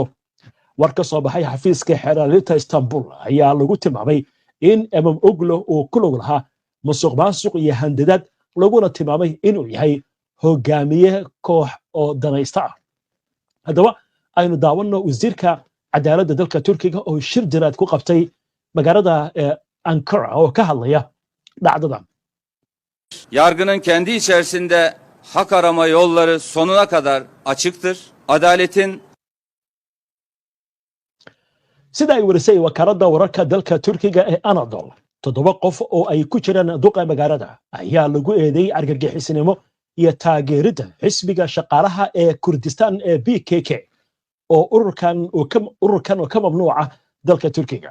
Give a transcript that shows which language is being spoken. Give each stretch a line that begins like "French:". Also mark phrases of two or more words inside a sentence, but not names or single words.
Somali: war ka soo baxay xafiiska xeeraalinta Istanbul ayaa lagu tilmaamay in Imamoglu uu ku lug lahaa musuqmaasuq iyo handadaad, laguna tilmaamay inuu yahay hogaamiye koox oo danaysta ah. haddaba aynu daawanno wasiirka cadaaladda dalka Turkiga oo shir jaraad ku qabtay magaalada Ankara oo ka hadlaya dhacdadan.
Turkish: Yargının kendi içerisinde hak arama yolları sonuna kadar açıktır. Adaletin
Somali: sida ay warisay wakaaladda wararka dalka Turkiga ee Anadolu, 7 qof oo ay ku jiraan duqa magaalada ayaa lagu eedeeyay argagixisnimo iyo taageeridda xisbiga shaqaalaha ee Kurdistan ee PKK oo ururkan ka mamnuuca dalka Turkiga.